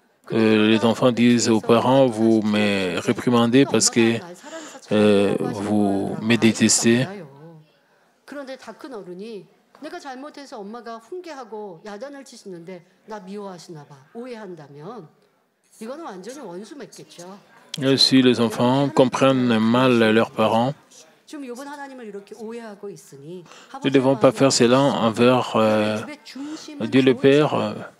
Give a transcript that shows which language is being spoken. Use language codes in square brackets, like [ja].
[fr] les enfants disent aux parents, vous me réprimandez parce que vous me détestez. [ko] 그런데 다 큰 어른이 내가 잘못해서 엄마가 훈계하고 야단을 치시는데 나 미워하시나 봐. 오해한다면 이거는 완전히 원수 맺겠죠. [fr] Si les enfants comprennent mal leurs parents, [ko] 지금 욥은 하나님을 이렇게 오해하고 있으니 [fr] nous ne devons pas faire cela envers Dieu le Père.